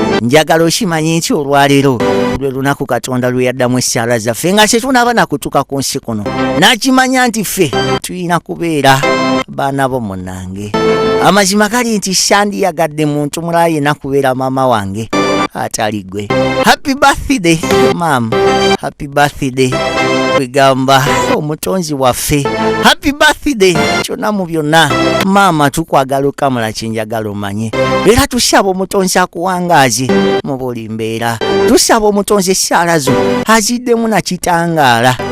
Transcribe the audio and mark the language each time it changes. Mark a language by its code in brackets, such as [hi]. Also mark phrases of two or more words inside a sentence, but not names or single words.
[lg] Njagala okimanye nti olwaleero lwe lunaku Katonda lwe yaddamu essaala zaffe nga tetunaaba na kutuuka ku nsi kuno. N'akimanya nti ffe tuyina kubeera baana bo munnange. Amazima gali nti sandiyagadde muntu mulala yenna kubeera maama wange atali ggwe. [en] Happy birthday, mom. Happy birthday. [lg] Kwegamba omutonzi waffe. [en] Happy birthday. [lg] Kyonna mu byonna, maama tukwagala okamala kye njagala omanye. Era tusaba omutonzi akuwangaaze mu buli mbeera. Tusaba omutonzi essaala zo aziddemu na kitangaala.